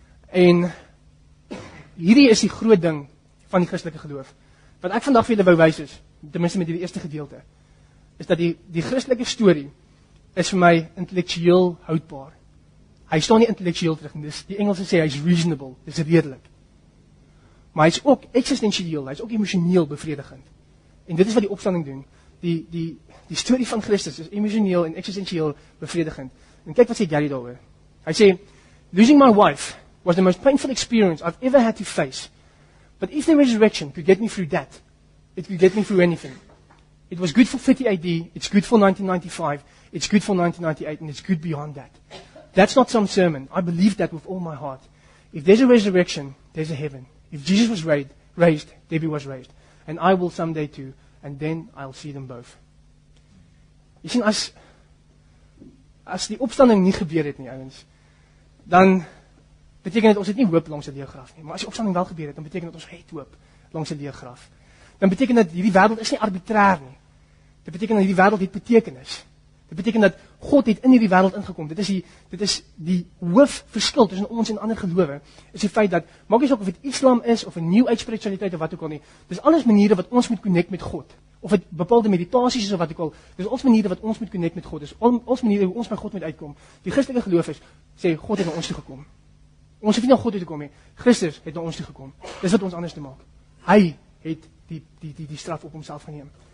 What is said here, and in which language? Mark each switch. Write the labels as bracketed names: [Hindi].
[Afrikaans] En hierdie is die groot ding van die Christelike geloof. Wat ek vandag vir julle wou wys is, ten minste met hierdie eerste gedeelte, is dat die Christelike storie is vir my intellektueel houdbaar. Hy staan nie intellektueel terug nie. Dis die Engelse sê hy's reasonable, dis redelik. Maar hy's ook eksistensieel, hy's ook emosioneel bevredigend. En dit is wat die opstanding doen. Die storie van Christus is emosioneel en eksistensieel bevredigend. En kyk wat sê Gary daaroor. Hy sê, [English] "Losing my wife was the most painful experience I've ever had to face. But if the resurrection could get me through that, it could get me through anything. It was good for 30 AD, it's good for 1995, it's good for 1998, and it's good beyond that. That's not some sermon. I believe that with all my heart. If there's a resurrection, there's a heaven. If Jesus was raised, Debbie was raised. And I will someday too, and then I'll see them both." [Afrikaans] Jy sien, as die opstanding nie gebeur het nie, ouens, dan beteken dit ons het nie hoop langs 'n leeugraf nie. Maar as die opstanding wel gebeur het, dan beteken dit ons het hoop langs 'n leeugraf. Dan beteken dit hierdie wêreld is nie arbitrair nie. Dit beteken dat hierdie wêreld het betekenis. Dit beteken dat God het in hierdie wêreld ingekom. Dit is die hoofverskil tussen ons en ander gelowe. Is die feit dat, maak nie saak of dit Islam is, of 'n New Age spiritualiteit, of wat ook al nie. Dis alles maniere wat ons moet connect met God. Of dit bepaalde meditasies is, of wat ook al. Dis ons maniere wat ons moet connect met God. Dis ons maniere hoe ons by God moet uitkom. Die Christelike geloof is, sê, God het na ons toe gekom. Ons hoef nie na God toe te kom nie. Christus het na ons toe gekom. Dis wat ons anders te maak. Hy het die straf op homself geneem.